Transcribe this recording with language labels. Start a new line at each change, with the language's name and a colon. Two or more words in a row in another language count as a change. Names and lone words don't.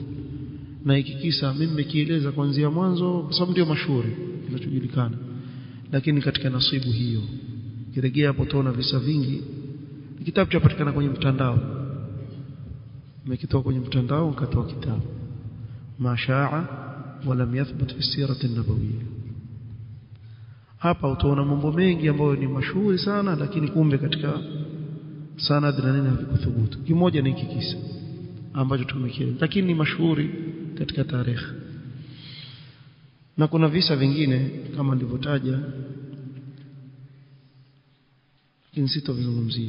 Swahili: Na hiki kisa mimi nimekieleza kuanzia mwanzo kwa sababu ndio mashuhuri kinachojulikana, lakini katika nasibu hiyo kirejea hapo utaona visa vingi. Kitabu chapatikana kwenye mtandao, nimekitoa kwenye mtandao, nikatoa kitabu mashaa wa lam yathbut fi sirati an-nabawiyya. Hapa utaona mambo mengi ambayo ni mashuhuri sana, lakini kumbe katika sanad na nini havikuthubutu. Kimoja ni hiki kisa ambacho tumekieleza, lakini ni mashuhuri katika tarehe. Na kuna visa vingine kama nilivyotaja, lakini sitovizungumzia.